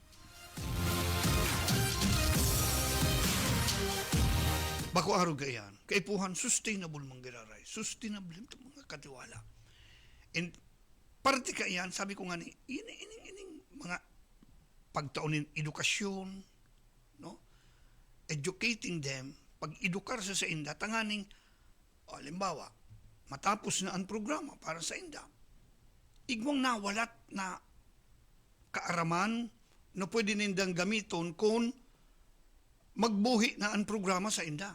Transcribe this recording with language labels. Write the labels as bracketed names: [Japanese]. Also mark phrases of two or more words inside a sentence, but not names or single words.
[Bikol] Bako araw gayan, kaipuhan, sustainable manggiraray. Sustainable mga katiwala. And parte ka yan, sabi ko nga ni, ining mga pagtaunin edukasyon, no? [English] Educating them, [Bikol] pag-edukar sa inda, tanganing, halimbawa, matapos na ang programa para sa inda, igwang nawalat na kaaraman na pwede nindang gamiton kung magbuhi na ang programa sa inda.